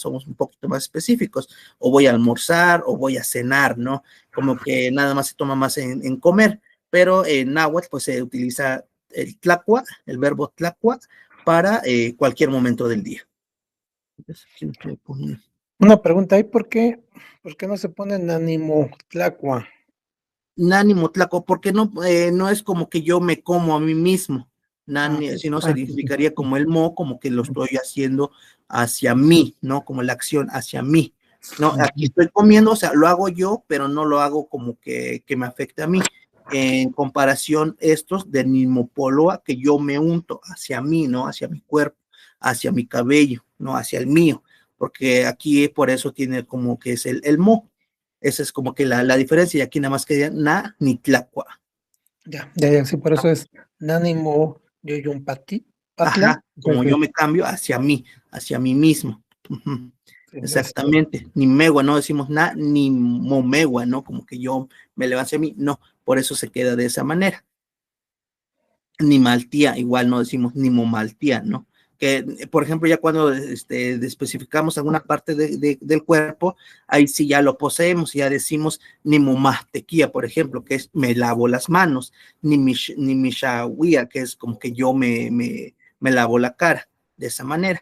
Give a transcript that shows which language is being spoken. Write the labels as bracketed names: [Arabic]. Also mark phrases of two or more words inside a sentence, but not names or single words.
[Spanish] Somos un poquito más específicos, o voy a almorzar, o voy a cenar, ¿no? Como que nada más se toma más en comer, pero en náhuatl pues se utiliza el tlacua, el verbo tlacua, para cualquier momento del día. Una pregunta ahí, por qué no se ponen [Nahuatl languages] ánimo tlacua? Nánimo tlaco, [Spanish] porque no es como que yo me como a mí mismo, sino Sí, sí. significaría como el mo, como que lo estoy haciendo hacia mí, ¿no? Como la acción hacia mí. No, aquí estoy comiendo, o sea, lo hago yo, pero no lo hago como que me afecte a mí. En comparación, estos de nimopoloa, que yo me unto hacia mí, ¿no? Hacia mi cuerpo, hacia mi cabello, ¿no? Hacia el mío, porque aquí por eso tiene como que es el mo. Esa es como que la diferencia, y aquí nada más queda [Nahuatl languages] na ni tlacua. [Spanish] Ya, sí, por eso es [Nahuatl languages] nánimo yoyumpati, [Spanish] patla. Ajá, como yo me cambio hacia mí mismo. Ujú. Sí, Exactamente, [Nahuatl languages] ni megua, [Spanish] no decimos na, [Nahuatl languages] ni momegua, [Spanish] ¿no? Como que yo me levanto a mí, no, por eso se queda de esa manera. [Nahuatl languages] Ni maltía, [Spanish] igual no decimos [Nahuatl languages] ni momaltía, [Spanish] ¿no? Que, por ejemplo, ya cuando especificamos alguna parte del cuerpo, ahí sí ya lo poseemos, ya decimos [Nahuatl languages] ni momastequía, [Spanish] por ejemplo, que es me lavo las manos, [Nahuatl languages] ni mishahuía, [Spanish] que es como que yo me lavo la cara, de esa manera.